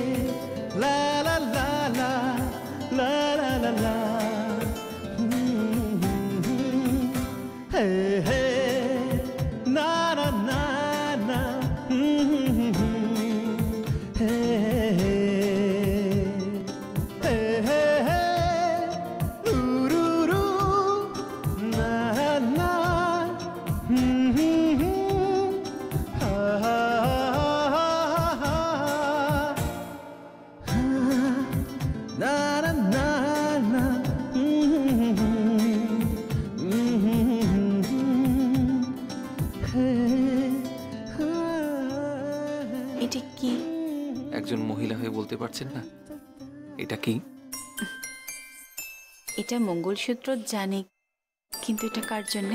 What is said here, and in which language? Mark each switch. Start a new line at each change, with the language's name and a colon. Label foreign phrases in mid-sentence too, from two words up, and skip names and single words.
Bangla: la la la la, la la la la. Hey, hey, na na na na. Hey, hey, hey, hey, ru ru ru, na na. Ha ha. Na na na na. এটা কি? একজন মহিলা হয়ে বলতে পারছেন না এটা কি? এটা মঙ্গলসূত্র জানি, কিন্তু এটা কার জন্য?